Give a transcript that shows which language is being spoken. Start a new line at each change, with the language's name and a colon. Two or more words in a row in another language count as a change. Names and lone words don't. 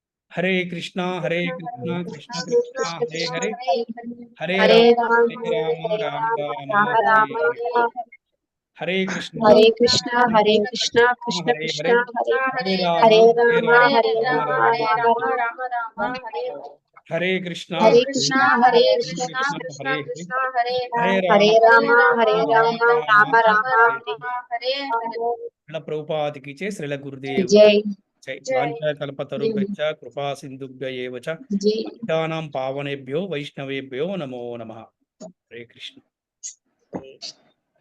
Sanskrit: హరే కృష్ణ కృష్ణ కృష్ణ హరే హరే హరే హరే రామ రామ రామ రామ రామ రామ హరే కృష్ణ హరే కృష్ణ కృష్ణ కృష్ణ హరే హరే హరే హరే రామ రామ హరే రామ రామ రామ రామ రామ హరే కృష్ణ హరే కృష్ణ కృష్ణ కృష్ణ కృష్ణ హరే హరే హరే రామ రామ రామ హరే
Hindi: శ్రీల ప్రభుపాదికి చే శ్రీల గురుదేవ్ జై
Sanskrit: జై వాంఛాకల్పతరుభ్యశ్చ కృపా సింధుభ్య ఏవ చ జై పతితానాం పావనేభ్యో వైష్ణవేభ్యో నమో నమః హరే కృష్ణ